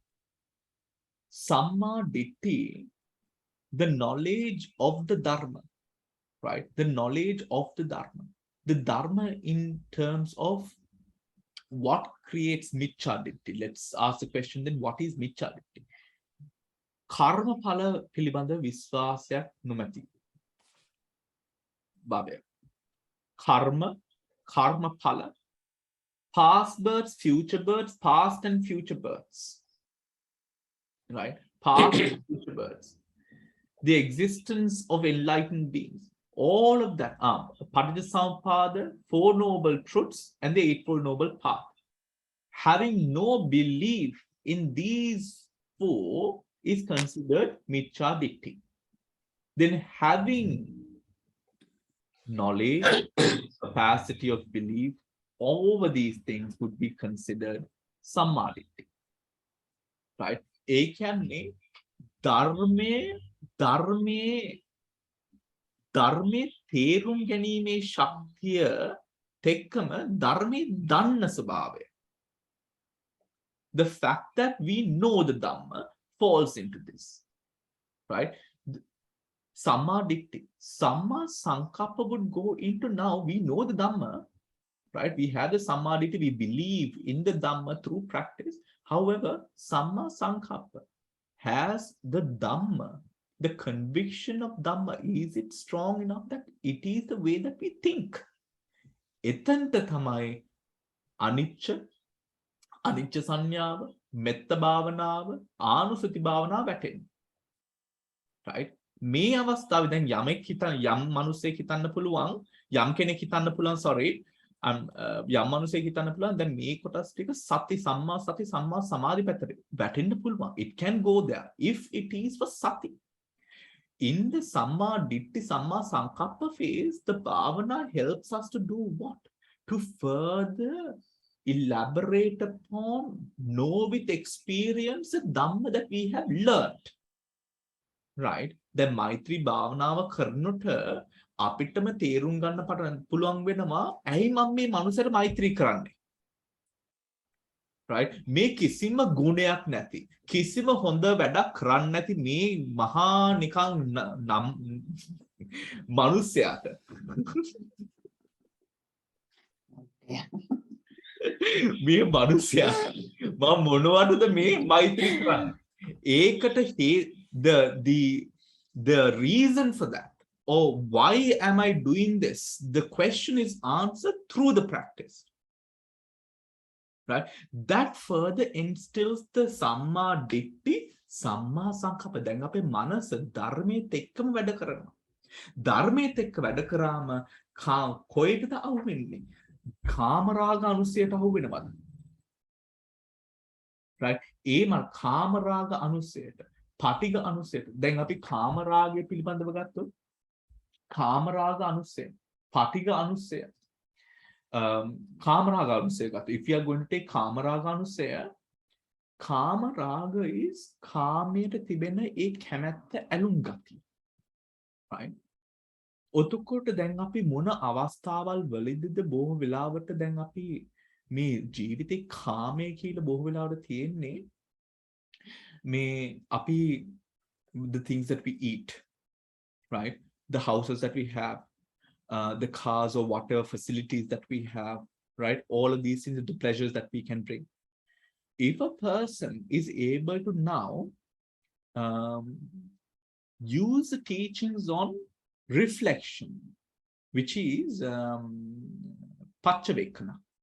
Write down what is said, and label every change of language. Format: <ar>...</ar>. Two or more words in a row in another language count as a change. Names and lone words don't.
<en>Samma Ditti, the knowledge of the Dharma, right? The knowledge of the Dharma. The Dharma in terms of what creates Miccha Ditti. Let's ask the question then, what is Miccha Ditti?</en> <si>කර්ම ඵල පිළිබඳ විශ්වාසයක් නොමැති.</si> <en>Babe. Karma phala, past births, past and future births, right? Past and future births, the existence of enlightened beings, all of that are Padidhasampada, Four Noble Truths, and the Eightfold Noble Path. Having no belief in these four is considered Miccha Ditti. Then having knowledge, capacity of belief over these things would be considered Samma Ditti. Right?</en> <si>ඒ කියන්නේ ධර්මයේ තේරුම් ගැනීමේ ශක්තිය තෙක්කම ධර්මයේ දන්න ස්වභාවය.</si> <en>The fact that we know the Dhamma falls into this. Right? Samma Ditti. Samma Sankappa would go into now we know the Dhamma. Right? We have the Samma Ditti, we believe in the Dhamma through practice. However, Samma Sankappa has the Dhamma, the conviction of Dhamma. Is it strong enough that it is the way that we think?</en> <si>එතැනට තමයි අනිච්ච සංඥාව, මෙත්ත භාවනාව, ආනුසති භාවනාව වැටෙන්නේ.</si> <en>Right?</en> <si>මේ අවස්ථාවේ දැන් යමෙක් යම් මිනිසෙක් හිතන්න පුළුවන්, යම් කෙනෙක් හිතන්න පුළුවන් යම් මිනිසෙක් හිතන්න පුළුවන් දැන් මේ කොටස් ටික සති සම්මා සති සම්මා සමාධි පැත්තට වැටෙන්න පුළුවන්.</si> <en>It can go there if it is for sati. In the Samma Ditti, Samma Sankappa phase, the bhavana helps us to do what? To further elaborate upon, know with experience the Dhamma that we have learned. Right? The</en> <si>මෛත්‍රී භාවනාව කරනකොට අපිටම තේරුම් ගන්න පුළුවන් වෙනවා ඇයි මම මේ මනුස්සයට මෛත්‍රී කරන්නේ.</si> <en>Right?</en> <si>මේ කිසිම ගුණයක් නැති, කිසිම හොඳ වැඩක් කරන්නේ නැති මේ මහා නිකන් නම් මනුස්සයාට මේ මනුස්සයා මම මොනවටද මේ මෛත්‍රී කරන්නේ?</si> <en>ඒකට the reason for that, or why am I doing this? The question is answered through the practice. Right? That further instills the Samma Ditti, Samma Sankappa.</en> <si>දැන් අපේ මනස ධර්මයට එක්කම වැඩ කරනවා. ධර්මයට එක්ක වැඩ කරාම කොහෙටද අහු වෙන්නේ? කාමරාග අනුසයට අහු වෙනවද? Right? කාමරාග අනුසයට, පටිඝ අනුසයට. දැන් අපි කාමරාගය පිළිබඳව ගත්තොත් කාමරාග අනුසය, පටිඝ අනුසය, කාමරාග අනුසය ගත්තොත්.</si> <en>If you are going to take</en> <si>කාමරාග අනුසය, කාමරාග is කාමයට තිබෙන ඒ කැමැත්ත ඇලුම් ගතිය. Right? ඔතකොට දැන් අපි මොන අවස්ථාවල් වලදීද බොහෝ වෙලාවට දැන් අපි මේ ජීවිතේ කාමයේ කියලා බොහෝ වෙලාවට තියෙන්නේ මේ අපි</si> <en>the things that we eat, right? The houses that we have, the cars or whatever facilities that we have, right? All of these things are the pleasures that we can bring. If a person is able to now use the teachings on reflection, which is Paccavekkhana.</en>